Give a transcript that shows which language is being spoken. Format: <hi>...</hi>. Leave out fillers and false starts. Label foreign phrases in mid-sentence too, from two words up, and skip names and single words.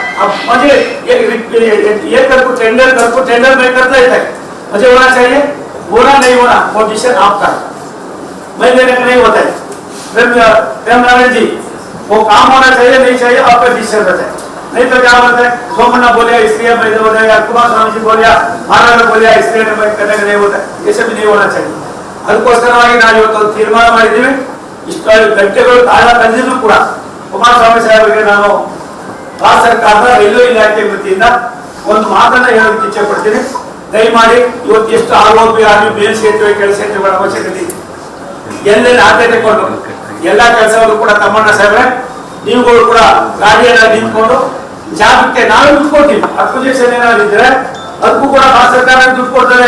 <hi>अब मुझे ये टेंडर में करता है, मुझे होना चाहिए, होना नहीं होना वो डिसीजन आपका, मैं लेने का नहीं होता है. प्रेम नारायण जी वो काम होना चाहिए नहीं चाहिए आपका डिसीजन रहता है, नहीं तो क्या होता है सोमन्ना बोलिया इसलिए मैं बोला, या कुमार स्वामी जी बोलिया, महाराज बोलिया इसलिए मैं करने का नहीं होता है, ये सब नहीं होना चाहिए.</hi> <kn>ಅದಕ್ಕೋಸ್ಕರವಾಗಿ ನಾವು ಇವತ್ತು ತೀರ್ಮಾನ ಮಾಡಿದ್ದೀವಿ. ಇಷ್ಟು ಗಂಟೆಗಳು ಕಾಲ ಕಳೆದಿದ್ರು ಕೂಡ ಕುಮಾರಸ್ವಾಮಿ ಸಾಹೇಬರಿಗೆ ನಾನು ಭಾರತ ಸರ್ಕಾರದ ರೈಲ್ವೆ ಇಲಾಖೆ ವತಿಯಿಂದ ಒಂದು ಮಾತನ್ನ ಹೇಳೋದಕ್ಕೆ ಇಚ್ಛೆ ಪಡ್ತೀನಿ. ದಯಮಾಡಿ ಇವತ್ತು ಎಷ್ಟು ROB ಮೇಲ್ ಸೇತುವೆ ಕೆಳ ಸೇತುವೆಗಳ ಅವಶ್ಯಕತೆ ಇದೆ, ಎಲ್ಲೆಲ್ಲಿ ಆದ್ಯತೆ ಕೊಟ್ಟು ಎಲ್ಲಾ ಕೆಲಸಗಳು ಕೂಡ ತಮ್ಮಣ್ಣ ಸಾಹೇಬ್ರೆ ನೀವುಗಳು ಕೂಡ ಗಾಡಿಯನ್ನ ನಿಂತ್ಕೊಂಡು ಜಾಗಕ್ಕೆ ನಾವು ದುಡ್ಡು ಕೊಡ್ತೀವಿ, ಅಕ್ವಿಜೇಷನ್ ಏನಾದ್ರು ಇದ್ರೆ ಅದಕ್ಕೂ ಕೂಡ ಭಾರತ ಸರ್ಕಾರ ದುಡ್ಡು ಕೊಡ್ತದೆ.</kn>